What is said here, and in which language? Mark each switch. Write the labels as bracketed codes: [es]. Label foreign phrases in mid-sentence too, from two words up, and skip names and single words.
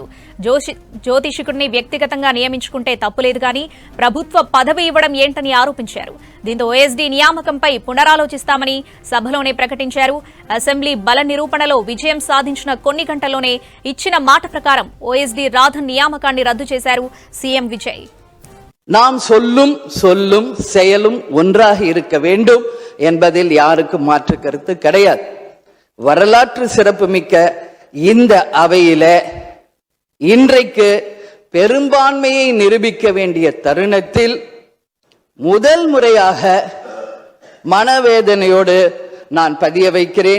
[te] జ్యోతిషికుడిని వ్యక్తిగతంగా నియమించుకుంటే తప్పులేదు కానీ ప్రభుత్వ పదవి ఇవ్వడం ఏంటని ఆరోపించారు. దీంతో ఓఎస్డీ నియామకంపై పునరాలోచిస్తామని సభలోనే ప్రకటించారు. అసెంబ్లీ బల నిరూపణలో విజయం సాధించిన కొన్ని గంటల్లోనే ఇచ్చిన మాట ప్రకారం ఓఎస్డీ రాధన్ నియామకాన్ని రద్దు చేశారు సీఎం విజయ్. [ta] நாம் சொல்லும் செயலும் ஒன்றாக இருக்க வேண்டும் என்பதில் யாருக்கும் மாற்று கருத்து கிடையாது. வரலாற்று சிறப்புமிக்க இந்த அவையில இன்றைக்கு பெரும்பான்மையை நிரூபிக்க வேண்டிய தருணத்தில் முதல் முறையாக மனவேதனையோடு நான் பதிய வைக்கிறேன்.